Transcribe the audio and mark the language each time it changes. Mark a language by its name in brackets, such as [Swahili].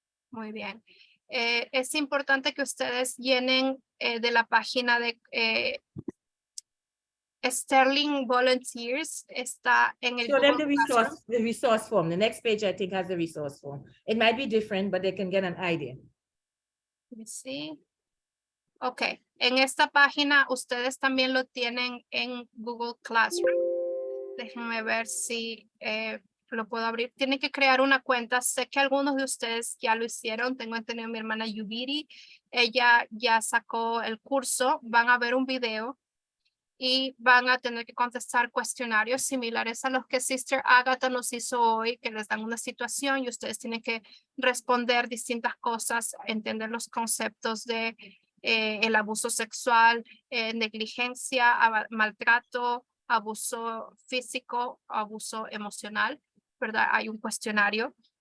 [Spanish] Muy bien. Es importante que ustedes llenen de la página de Sterling Volunteers. Está en el [English] Show them Google Classroom. the resource form. The next page, I think, has the resource form. It might be different, but they can get an idea. Let me see. [Spanish] Ok, en esta página ustedes también lo tienen en Google Classroom. Déjenme ver si lo puedo abrir. Tienen que crear una cuenta. Sé que algunos de ustedes ya lo hicieron. Tengo entendido mi hermana Yubiri. Ella ya sacó el curso. Van a ver un video y van a tener que contestar cuestionarios similares a los que Sister Agatha nos hizo hoy, que les dan una situación y ustedes tienen que responder distintas cosas, entender los conceptos de el abuso sexual, negligencia, maltrato, abuso físico, abuso emocional, ¿verdad? Hay un cuestionario.